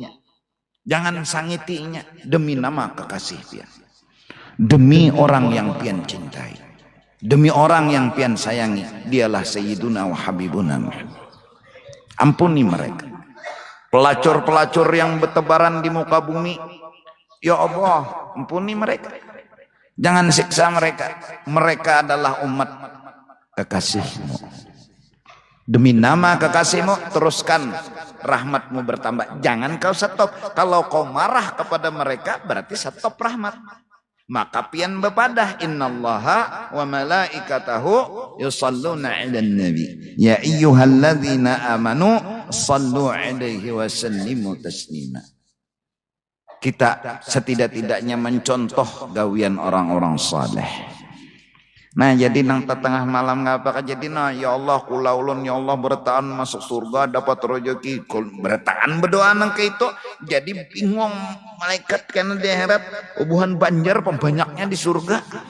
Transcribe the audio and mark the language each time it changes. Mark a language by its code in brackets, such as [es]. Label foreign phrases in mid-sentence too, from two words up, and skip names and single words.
[id] Jangan sangitinya demi nama kekasih pian. Demi orang yang pian cintai. Demi orang yang pian sayangi, dialah [ar] سيدنا وحبيبنا [id] Muhammad. Ampuni mereka. Pelacur-pelacur yang bertebaran di muka bumi, [ar] يا الله, [id] ampuni mereka. Jangan siksa mereka. Mereka adalah umat kekasih-Mu. Demi nama kekasih-Mu, teruskan rahmat-Mu bertambah. Jangan kau stop. Kalau kau marah kepada mereka, berarti stop rahmat. [bjn] Maka pian bepadah, [ar] إن الله وملائكته يصلون على النبي يا أيها الذين آمنوا صلوا عليه وسلموا تسليما. [id] Kita setidak-tidaknya mencontoh gawian orang-orang saleh. [bjn] Nah jadi nang tengah malam ngapa jadi nah [ar] يا الله [bjn] kula ulun [ar] يا الله [bjn] bertahan masuk surga dapat rezeki bertahan berdoa nang ke itu jadi bingung malaikat karena di akhirat ubuhan banjar pembanyaknya di surga.